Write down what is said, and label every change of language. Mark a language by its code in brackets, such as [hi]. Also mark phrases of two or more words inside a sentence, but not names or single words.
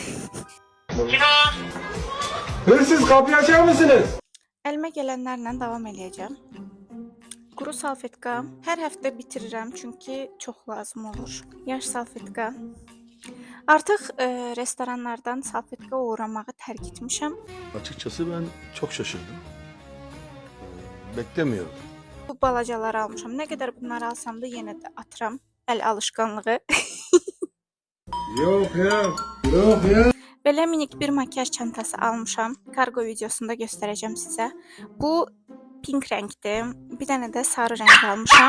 [tr] Hırsız kapıyı açar mısınız? [az] Əlimə gələnlərlə davam eləyəcəm. Quru salfetka hər həftə bitirirəm çünki çox lazım olur. Yaş salfetka. Artıq restoranlardan salfetka uğramağı tərk etmişəm. [tr] Açıkçası ben çok şaşırdım. Beklemiyordum. [az] Bu balacaları almışam. Nə qədər bunları alsam da yenə də atıram. Əl alışqanlığı. [tr] Yok ya. Yok ya. [az] Belə minik bir makyaj çantası almışam. Kargo videosunda göstərəcəm sizə. Bu pink rəngdir. Bir dənə də sarı rəng almışam.